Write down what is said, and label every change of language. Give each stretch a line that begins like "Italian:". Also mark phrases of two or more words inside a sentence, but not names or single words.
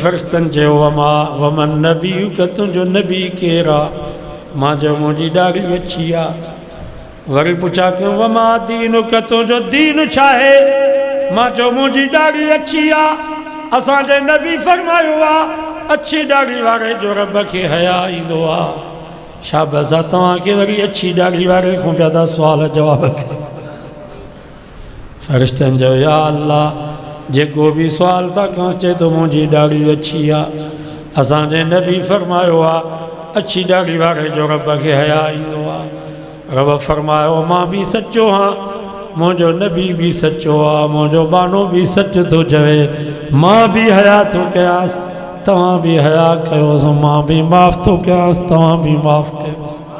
Sindhi: फ़रिश्तनि चयो
Arabic: ومن نبيك
Sindhi: तुंहिंजो नबी केरु आहे मां चयो मुंहिंजी ॾाढ़ी अछी आहे वरी पुछा कयूं
Arabic: وما دينك
Sindhi: तुंहिंजो दीन छा आहे मां चयो मुंहिंजी ॾाढ़ी अछी आहे असांजे नबी फरमायो आहे अछी ॾाढ़ी वारे जो रब खे हया ईंदो आहे शाबस आहे तव्हांखे वरी अछी ॾाढ़ी वारे खां पिया था सुवाल जवाब कयो फ़रिश्तनि चयो या अल्लाह جے کو بھی سوال تا کانچے تو مجھے ڈاڑی اچھی آ اسان جے نبی فرمائیو آ اچھی ڈاڑی وارے جو رب کے حیا ایندو آ رب فرمائیو ماں بھی سچو ہاں مجھو نبی بھی سچو آ مجھو بانو بھی سچ تو چوے ماں بھی حیا تو کیاس تمام بھی حیا کہوس ماں بھی معاف تو کیاس تمام بھی معاف کہوس